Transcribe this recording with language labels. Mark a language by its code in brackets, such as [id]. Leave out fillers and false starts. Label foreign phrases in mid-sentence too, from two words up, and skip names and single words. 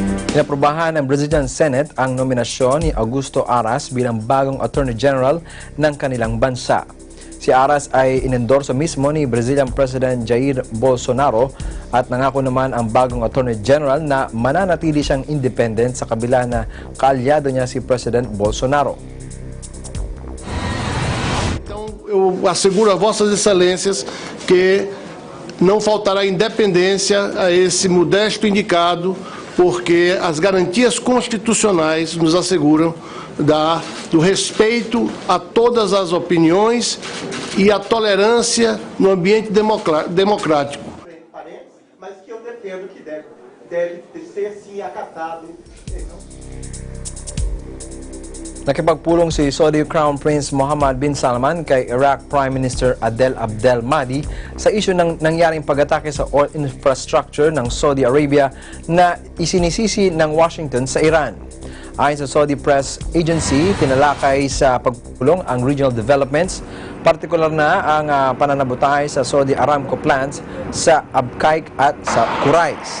[tl] Inaprobahan ng Brazilian Senate ang nominasyon ni Augusto Aras bilang bagong [en] Attorney General [tl] ng kanilang bansa. Si Aras ay inendorso mismo ni Brazilian President Jair Bolsonaro at nangako naman ang bagong [en] Attorney General [tl] na mananatili siyang independent sa kabila na kaalyado niya si President Bolsonaro. [pt] Então, eu asseguro a Vossas Excelências que não faltará independência a esse modesto indicado, porque as garantias constitucionais nos asseguram do respeito a todas as opiniões e a tolerância no ambiente democrático. Mas que eu defendo que deve ser sim acatado. [tl] Nakipagpulong si Saudi Crown Prince Mohammed bin Salman kay Iraq Prime Minister Adel Abdel Mahdi sa isyu ng nangyaring pag-atake sa [en] oil infrastructure [tl] ng Saudi Arabia na isinisisi ng Washington sa Iran. Ayon sa Saudi Press Agency, tinalakay sa pagpulong ang [en] regional developments, [tl] partikular na ang pananabutay sa Saudi Aramco plants sa Abqaiq at sa Kurais.